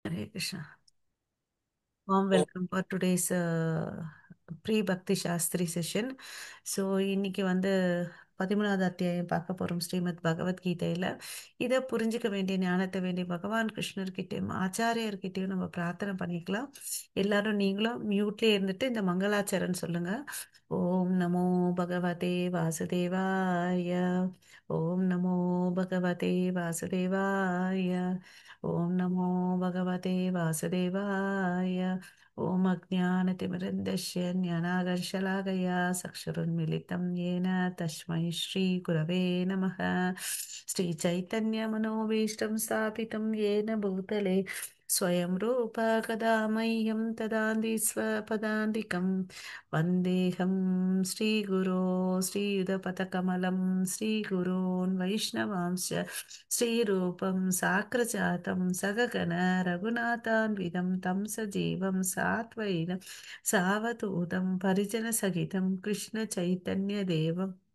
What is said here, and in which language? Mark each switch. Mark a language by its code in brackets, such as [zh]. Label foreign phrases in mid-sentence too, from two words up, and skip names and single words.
[sa] Hare Krishna. [en] Warm welcome for today's pre-Bhakti Shastri session. [ta] ஸோ இன்னைக்கு வந்து 13வது அத்தியாயம் பார்க்க போகிறோம் ஸ்ரீமத் பகவத்கீதையில். இதை புரிஞ்சுக்க வேண்டிய ஞானத்தை வேண்டிய பகவான் கிருஷ்ணர்கிட்டையும் ஆச்சாரியர்கிட்டையும் நம்ம பிரார்த்தனை பண்ணிக்கலாம். எல்லாரும் நீங்களும் மியூட்லேயே இருந்துட்டு இந்த மங்களாச்சரன் சொல்லுங்க. [sa] ॐ नमो भगवते वासुदेवाय. ॐ नमो भगवते वासुदेवाय. ॐ नमो भगवते वासुदेवाय. ॐ अज्ञानतिमिरान्धस्य ज्ञानाञ्जनशलाकया चक्षुरुन्मीलितम् येन तस्मै श्रीगुरवे नमः. श्रीचैतन्यमनोभीष्टं स्थापितं येन भूतले स्वयं रूप कदा मह्यं ददाति स्वपदान्तिकं वन्देऽहं श्रीगुरो श्रीयुतपथकमलं श्रीगुरोन् वैष्णवांश्च श्रीरूपं साग्रजातं सगगण रघुनाथान्वितं तं सजीवं सात्वैनं सावधूतं परिजनसहितं कृष्णचैतन्यदेवं